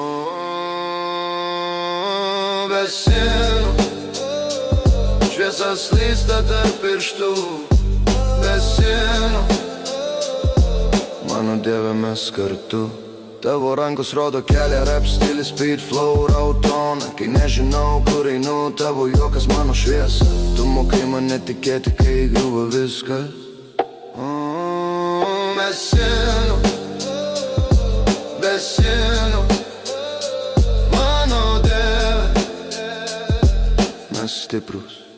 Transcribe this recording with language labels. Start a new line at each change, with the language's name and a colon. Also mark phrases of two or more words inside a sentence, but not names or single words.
Lithuanian: Be sienų, šviesa slysta tarp pirštų. Be sienų, mano Dieve, mes kartu. Tavo rankos rodo kelią, rap stilis,
English: speed flow, raw tone.
Lithuanian: Kai nežinau, kur einu, tavo juokas mano šviesa. Tu mokai mane tikėti, kai griuva viskas. Be sienų, be sienų. Mano Dieve, mes stiprus.